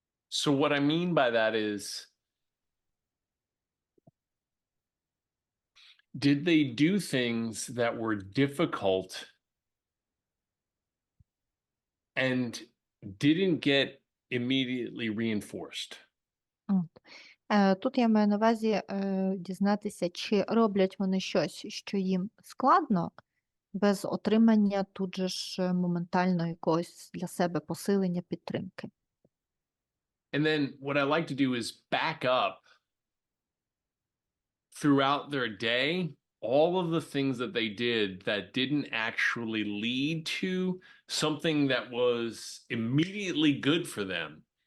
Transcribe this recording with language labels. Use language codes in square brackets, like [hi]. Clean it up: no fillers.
[en] So what I mean by that is, did they do things that were difficult and didn't get immediately reinforced? [uk] Тут я маю на увазі дізнатися, чи роблять вони щось, що їм складно, без отримання тут же ж моментально якогось для себе посилення, підтримки. [en] And then what I like to do is back up throughout their day all of the things that they did that didn't actually lead to something that was immediately good for them.